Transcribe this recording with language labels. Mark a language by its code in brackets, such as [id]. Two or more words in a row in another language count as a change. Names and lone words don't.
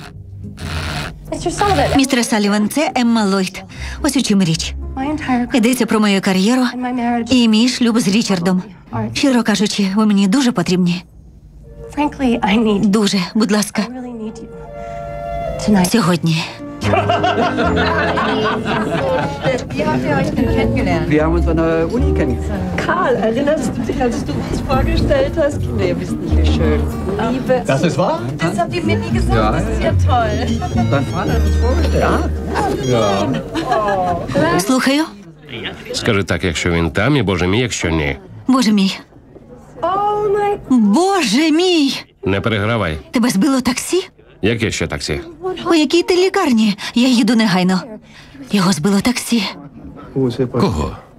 [uk] Містер Саліван, це Емма Ллойд. Ось у чим річ. Йдеться про мою кар'єру і мій шлюб з Річардом. Щиро кажучи, ви мені дуже потрібні. Дуже, будь ласка, сьогодні. [de] Wir haben uns an der Uni kennengelernt. Karl, erinnerst du dich, als du uns vorgestellt hast? Kinder, ihr wisst nicht, wie schön. Liebe. Das ist wahr? Das habt ihr mir nie gesagt, das ist ja toll. Dein Vater hat uns vorgestellt. Ja. [uk] Слухаю. Скажи так, якщо він там, і Боже мій, якщо ні. Боже мій. Боже мій! Не перегравай. Тебе збило таксі? Яке ще таксі? У якій ти лікарні? Я їду негайно. Його збило таксі. Кого?